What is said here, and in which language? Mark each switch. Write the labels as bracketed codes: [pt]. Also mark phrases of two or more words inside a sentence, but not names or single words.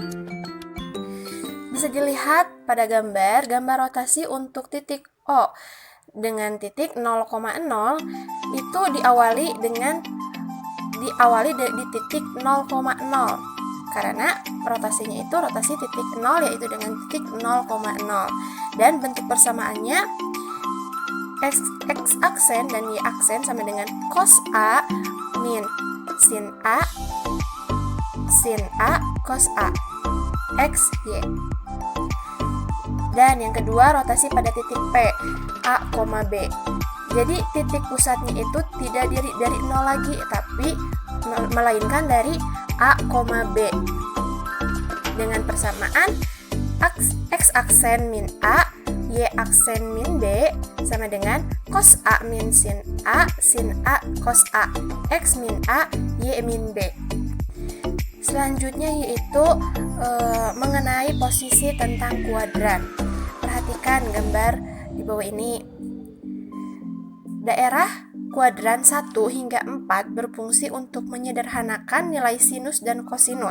[id] Bisa dilihat pada gambar rotasi untuk titik O dengan titik 0,0 itu diawali di titik 0,0 karena rotasinya itu rotasi titik 0 yaitu dengan titik 0,0 dan bentuk persamaannya X aksen dan Y aksen sama dengan cos A min sin A cos A X Y. Dan yang kedua rotasi pada titik P A, B. Jadi titik pusatnya itu tidak dari 0 lagi tapi melainkan dari A, B dengan persamaan X aksen min A, Y aksen min B sama dengan cos A min sin A cos A, X min A, Y min B. Selanjutnya yaitu mengenai posisi tentang kuadran. Perhatikan gambar di bawah ini. Daerah kuadran 1 hingga 4 berfungsi untuk menyederhanakan nilai sinus dan kosinus.